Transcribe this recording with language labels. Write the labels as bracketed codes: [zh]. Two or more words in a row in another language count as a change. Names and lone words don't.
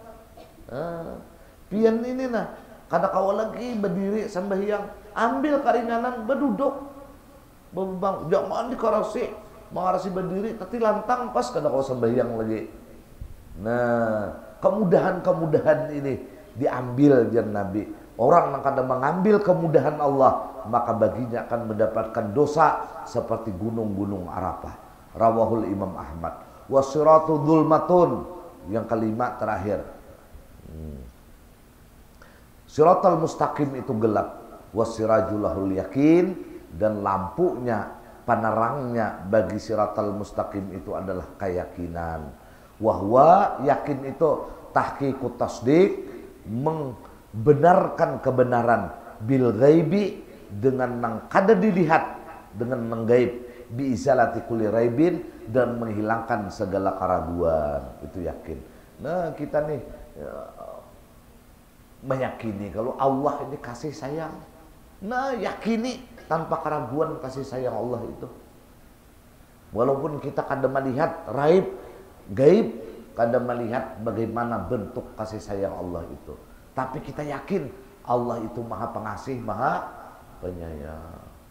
[id] Pian ini nah, [bjn] kada kawa [id] lagi berdiri sembahyang, ambil keringanan berduduk. Bang, jangan dikarasi, mengarasi berdiri tapi lantang pas kada kawa sembahyang lagi. Nah, kemudahan-kemudahan ini diambil jar Nabi. Orang yang kada mengambil kemudahan Allah, maka baginya akan mendapatkan dosa seperti gunung-gunung Arafah. [ar] رواه الإمام أحمد. والصراط ظلمة, [id] yang kelima terakhir. Siratal mustaqim itu gelap. [ar] وسراجه اليقين, [id] dan lampunya, penerangnya bagi siratal mustaqim itu adalah keyakinan. Wahwa, yakin itu [ar] تحقيق التصديق, [id] membenarkan kebenaran, [ar] بالغيب, [id] dengan nang kada dilihat, dengan menggaib, [ar] بإزالة كل ريب, [id] dan menghilangkan segala keraguan. Itu yakin. Nah, kita nih meyakini kalau Allah ini kasih sayang. Nah, yakini tanpa keraguan kasih sayang Allah itu. Walaupun kita kada melihat raib, gaib, kada melihat bagaimana bentuk kasih sayang Allah itu, tapi kita yakin Allah itu Maha Pengasih, Maha Penyayang.